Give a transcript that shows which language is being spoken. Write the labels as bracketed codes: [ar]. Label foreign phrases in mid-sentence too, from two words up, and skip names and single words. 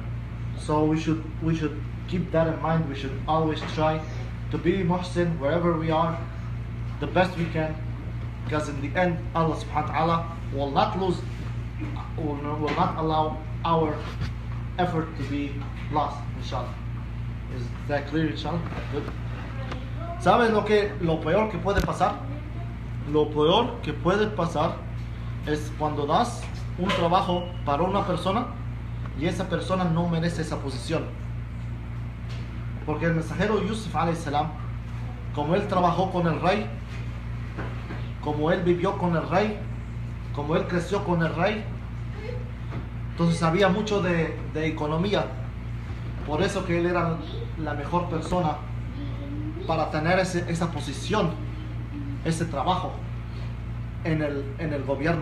[en] So we should keep that in mind. We should always try to be muhsin wherever we are, the best we can, Because in the end, Allah [ar] سبحانه وتعالى [en] will not will not allow our effort to be lost, inshallah. Is that clear, inshallah? Good. [es] ¿Sabes lo peor que puede pasar? Lo peor que puede pasar es cuando das un trabajo para una persona y esa persona no merece esa posición. Porque el mensajero Yusuf [ar] عليه السلام, [es] como él trabajó con el rey, como él vivió con el rey, como él creció con el rey, entonces sabía mucho de economía. Por eso que él era la mejor persona para tener esa posición, ese trabajo en el gobierno.